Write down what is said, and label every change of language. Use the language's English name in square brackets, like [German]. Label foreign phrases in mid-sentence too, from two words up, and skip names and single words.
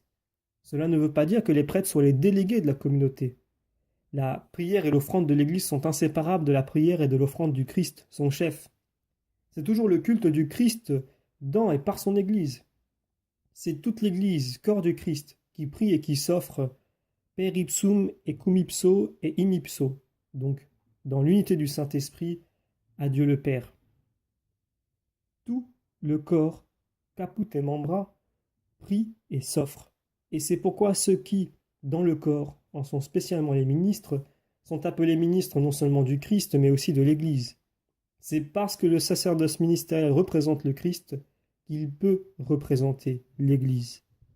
[French] Cela ne veut pas dire que les prêtres soient les délégués de la communauté. La prière et l'offrande de l'Église sont inséparables de la prière et de l'offrande du Christ, son chef. C'est toujours le culte du Christ dans et par son Église. C'est toute l'Église, corps du Christ, qui prie et qui s'offre [Latin] per ipsum et cum ipso et in ipso, [French] donc dans l'unité du Saint-Esprit à Dieu le Père. le corps, [Latin] caput et membra, [French] prie et s'offre. Et c'est pourquoi ceux qui, dans le corps, en sont spécialement les ministres, sont appelés ministres non seulement du Christ, mais aussi de l'Église. C'est parce que le sacerdoce ministériel représente le Christ qu'il peut représenter l'Église.